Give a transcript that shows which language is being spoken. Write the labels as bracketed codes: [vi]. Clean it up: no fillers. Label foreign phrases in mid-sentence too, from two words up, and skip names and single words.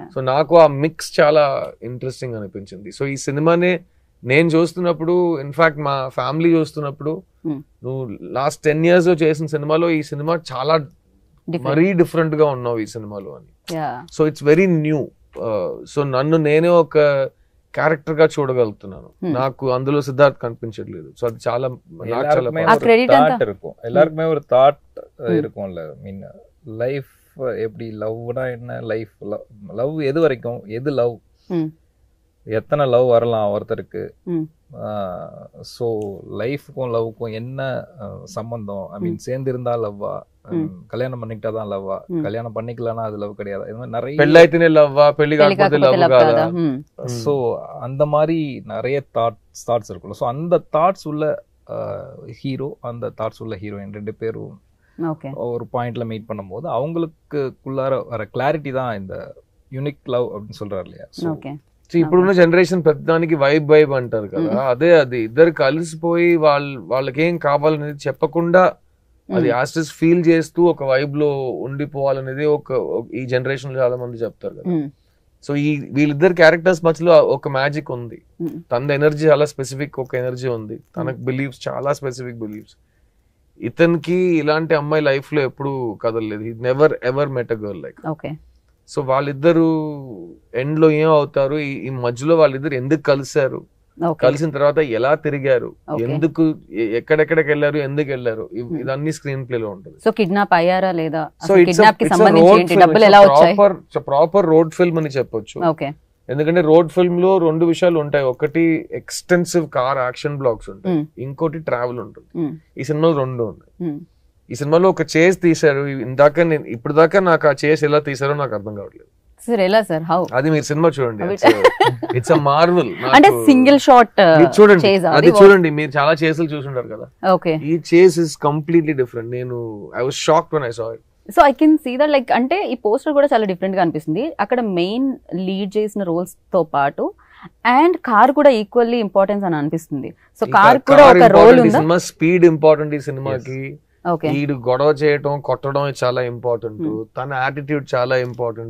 [te] సో నాకు ఆ మిక్స్ చాలా ఇంట్రెస్టింగ్ అనిపించింది. సో ఈ సినిమాని నేను చూస్తున్నప్పుడు, ఇన్ఫాక్ట్ మా ఫ్యామిలీ చూస్తున్నప్పుడు, నువ్వు [en] last 10 years [te] లో చేసిన సినిమాలో ఈ సినిమా చాలా మరీ డిఫరెంట్ గా ఉన్నావు ఈ సినిమాలో అని. [en] so it's very new. [te] సో నన్ను నేనే ఒక క్యారెక్టర్ గా చూడగలుగుతున్నాను. నాకు అందులో సిద్ధార్థ్ కనిపించట్లేదు. సో అది చాలా నాకు చాలా [ta] எல்லாருக்குமே ஒரு தாட் இருக்கும்ல. [en] mean life [ta] எப்படி லவ்னா என்ன, [en] life love [ta] எது வரைக்கும், எது லவ், எத்தனை லவ் வரலாம் ஒருத்தருக்கு. ஸோ லைஃப்க்கும் லவ்க்கும் என்ன சம்பந்தம், [en] I mean [ta] சேர்ந்து இருந்தா லவ்வா, கல்யாணம் பண்ணிக்கிட்டா தான் லவ்வா, கல்யாணம் பண்ணிக்கலன்னா அது லவ் கிடையாது, இது மாதிரி நிறைய [te] పెళ్ళైతేనే లవ్వా పెళ్లి కాకపోతే లవ్ కాదా. [ta] ஸோ அந்த மாதிரி நிறைய தாட்ஸ் இருக்குல்ல. ஸோ அந்த தாட்ஸ் உள்ள ஹீரோ, அந்த தாட்ஸ் உள்ள ஹீரோயின் 2 பேரும் ஒரு பாயிண்ட்ல மீட் பண்ணும்போது அவங்களுக்குள்ளார வர கிளாரிட்டி தான் இந்த [en] unique love [ta] அப்படின்னு சொல்றாரு இல்லையா. [te] ఇప్పుడున్న జనరేషన్ ప్రతిదానికి వైబ్ అంటారు కదా, అదే అది ఇద్దరు కలిసిపోయి వాళ్ళకేం కావాలనేది చెప్పకుండా అది యాస్టిస్ ఫీల్ చేస్తూ ఒక వైబ్ లో ఉండిపోవాలనేది ఈ జనరేషన్ లో చాలా మంది చెప్తారు కదా. సో ఈ వీళ్ళిద్దరు క్యారెక్టర్స్ మధ్యలో ఒక మ్యాజిక్ ఉంది. తన ఎనర్జీ చాలా స్పెసిఫిక్ ఒక ఎనర్జీ ఉంది, తనకు బిలీఫ్స్ చాలా [en] specific beliefs. [te] ఇతనికి ఇలాంటి అమ్మాయి లైఫ్ లో ఎప్పుడు కదలలేదు. [en] he never ever met a girl like. [te] సో వాళ్ళిద్దరు ఎండ్ లో ఏం అవుతారు, ఈ మధ్యలో వాళ్ళిద్దరు ఎందుకు కలిశారు, కలిసిన తర్వాత ఎలా తిరిగారు, ఎందుకు ఎక్కడెక్కడికి వెళ్ళారు, ఎందుకు వెళ్ళారు, ఇదన్నీ స్క్రీన్ ప్లే లో ఉంటుంది. సో కిడ్నాప్ అయ్యారా లేదా, సో [en] proper road film [te] అని చెప్పొచ్చు. ఎందుకంటే [en] road film [te] లో 2 విషయాలు ఉంటాయి. ఒకటి [en] extensive car action blocks [te] ఉంటాయి, ఇంకోటి ట్రావెల్ ఉంటుంది. ఈ సినిమాలో 2 ఉన్నాయి. ఈ సినిమాలో ఒక చేస్ తీశారు. ఇప్పుడు దాకా నాకు ఆ చేస్ ఎలా తీసారో నాకు అర్థం కావట్లేదు. అది మీరు సినిమా చూడండి, [en] it's a marvel. [te] అంటే [en] single shot [te] చూడండి, అది చూడండి. మీరు చాలా చేసులు చూసుంటారు కదా, ఈ [en] chase is completely different. I was shocked when I saw it. so I can see that like [te] అంటే ఈ పోస్టర్ కూడా చాలా డిఫరెంట్ గా అనిపిస్తుంది. అక్కడ [en] main lead [te] చేసిన రోల్స్ తో పాటు [en] and car [te] కూడా [en] equally importance [te] అని అనిపిస్తుంది. సో కార్ కూడా ఒక రోల్ ఉంది. సినిమా [en] speed important [te] ఈ సినిమాకి. వీడు గొడవ చేయటం కొట్టడం చాలా ఇంపార్టెంట్, తన యాటిట్యూడ్ చాలా ఇంపార్టెంట్.